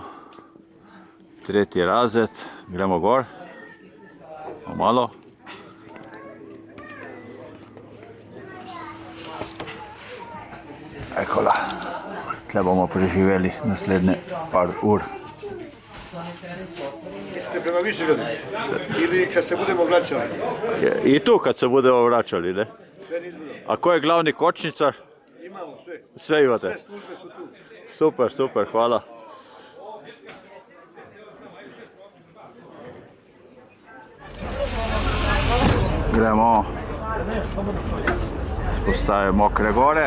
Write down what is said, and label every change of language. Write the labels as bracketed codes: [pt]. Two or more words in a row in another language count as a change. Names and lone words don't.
[sl] 3. razred. Gremo gor. Malo. Ekola, tle bomo preživeli naslednje par ur. [sr] idete prema Višegradu ili kad se budemo vraćali. I tu kad se budemo vraćali, ne? Sve nizbrdo. A ko je glavni kočničar? Imamo sve. Sve imate? Sve službe su tu. Super, super, hvala. [sl] Gremo s postaje Mokre gore.